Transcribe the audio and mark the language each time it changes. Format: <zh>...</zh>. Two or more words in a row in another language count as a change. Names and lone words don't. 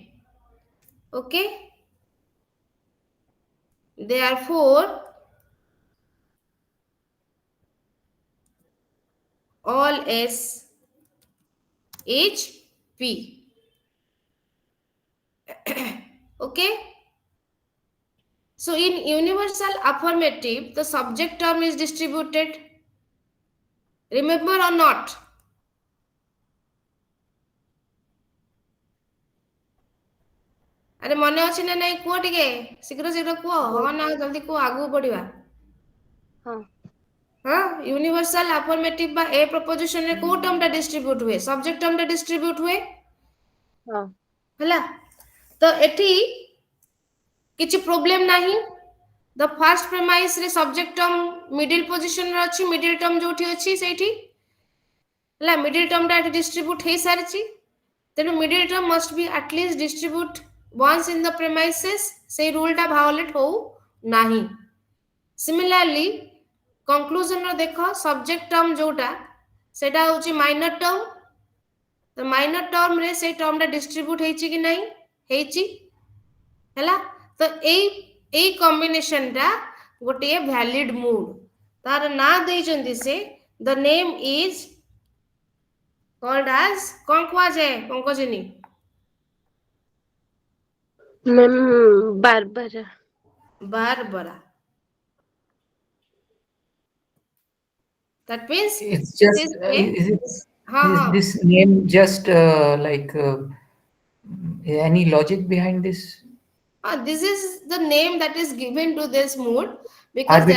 <en>Okay. Therefore, all S is P. Okay. So in universal affirmative, the subject term is distributed. Remember or not?</en> <or>ଆରେ ମନେ ଅଛି ନା ନାଇଁ କୁହ ଟିକେ ଶୀଘ୍ର ଶୀଘ୍ର କୁହ ହଁ ନା ଜଲ୍ଦି କୁହ ଆଗକୁ ବଢିବା ହଁ ହଁ</or> <en>universal affirmative</en> <or>ବା</or> <en>A proposition</en> <or>ରେ କୋଉ ଟର୍ମ ଟା ଡିଷ୍ଟ୍ରିବ୍ୟୁଟ ହୁଏ</or> <en>subject term</en> <or>ଟା ଡିଷ୍ଟ୍ରିବ୍ୟୁଟ ହୁଏ ହଁ ହେଲା ତ ଏଠି କିଛି ପ୍ରୋବ୍ଲେମ ନାହିଁ</or> <en>the first premise</en> <or>ରେ</or> <en>subject term middle position</en> <or>ରେ ଅଛି</or> <en>middle term</en> <or>ଯୋଉଠି ଅଛି ସେଇଠି ହେଲା</or> <en>middle term</en> <or>ଟା ଏଠି ଡିଷ୍ଟ୍ରିବ୍ୟୁଟ ହେଇ ସାରିଛି ତେଣୁ</or> <en>middle term must be atleast distribute once in the premises</en> <or>ସେଇ ରୁଲ ଟା ଭାଓଲେଟ ହଉ ନାହିଁ</or> <en>similarly conclusion</en> <or>ର ଦେଖ</or> <en>subject term</en> <or>ଯୋଉଟା ସେଟା ହଉଛି</or> <en>minor term</en> <or>ତ</or> <en>minor term</en> <or>ରେ ସେଇ ଟର୍ମ ଟା ଡିଷ୍ଟ୍ରିବ୍ୟୁଟ ହେଇଛି କି ନାହିଁ ହେଇଛି ହେଲା ତ ଏଇ କମ୍ବିନେସନ ଟା ଗୋଟିଏ</or> <en>valid mood</en> <or>ତାର ନାଁ ଦେଇଛନ୍ତି ସେ</or> <en>the name is called</en> <or>ଆଜ କଣ କୁହାଯାଏ ପଙ୍କଜିନୀ</or> <en>ମ୍ୟାମ୍ ବାରବାରା ବାରବରା that means It's this just is a ha is ha this name just like any logic behind this? this is the name that is given to this mood because there</en>